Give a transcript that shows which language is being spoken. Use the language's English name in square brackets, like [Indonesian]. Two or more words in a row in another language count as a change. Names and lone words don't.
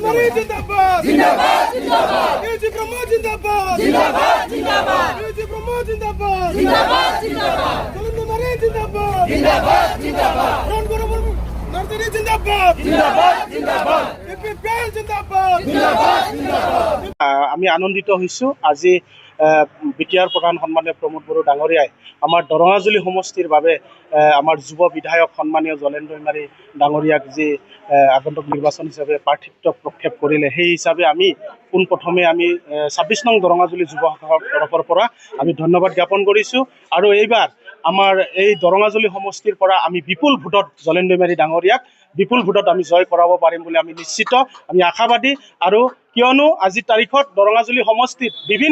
[Hindi] जिंदाबाद जिंदाबाद जिंदाबाद एजी ब्रह्म जिंदाबाद जिंदाबाद जिंदाबाद एजी ब्रह्म जिंदाबाद जिंदाबाद जिंदाबाद जलंधर मारे जिंदाबाद जिंदाबाद जिंदाबाद रणगुरु नर्सरी जिंदाबाद जिंदाबाद जिंदाबाद एपीपीएल जिंदाबाद जिंदाबाद जिंदाबाद [Assamese] আমি আনন্দিত হৈছো আজি বিটিআৰ প্ৰধান সন্মানীয় প্ৰমোদ বড়ো ডাঙৰীয়াই আমাৰ দৰঙাজুলি সমষ্টিৰ বাবে আমাৰ যুৱ বিধায়ক সন্মানীয় জলেন দৈমাৰী ডাঙৰীয়াক যি আগন্তুক নিৰ্বাচন হিচাপে প্ৰাৰ্থিত্ব প্ৰক্ষেপ কৰিলে সেই হিচাপে আমি পোনপ্ৰথমে আমি ২৬ নং দৰঙাজুলি যুৱসকলৰ তৰফৰ পৰা আমি ধন্যবাদ জ্ঞাপন কৰিছোঁ আৰু এইবাৰ আমাৰ এই দৰঙাজুলি সমষ্টিৰ পৰা আমি বিপুল ভোটত জলেন দৈমাৰী ডাঙৰীয়াক বিপুল ভোটত আমি জয় কৰাব পাৰিম বুলি আমি নিশ্চিত আমি আশাবাদী আৰু কিয়নো আজিৰ তাৰিখত দৰঙাজুলি সমষ্টিত বিভিন্ন